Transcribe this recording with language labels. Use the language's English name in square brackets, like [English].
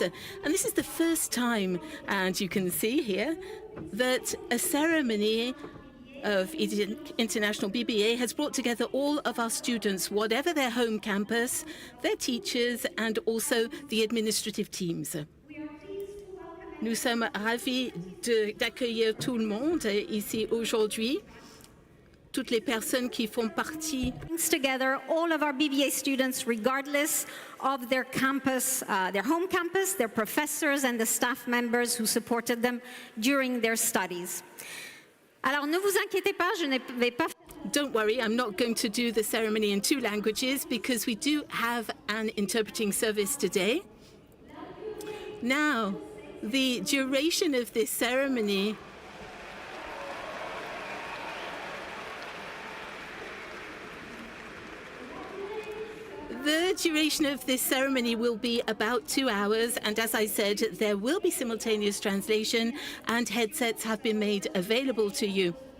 [English] And this is the first time, and you can see here, that a ceremony of EDHEC International BBA has brought together all of our students, whatever their home campus, their teachers, and also the administrative teams. [French] Nous sommes ravis d'accueillir tout le monde ici aujourd'hui. Toutes les personnes qui font partie. [English] Brings together all of our BBA students, regardless of their campus, their home campus, their professors, and the staff members who supported them during their studies. [French] Alors, ne vous inquiétez pas, je ne vais pas. [English] Don't worry, I'm not going to do the ceremony in 2 languages because we do have an interpreting service today. Now, the duration of this ceremony The duration of this ceremony will be about 2 hours, and as I said, there will be simultaneous translation and headsets have been made available to you.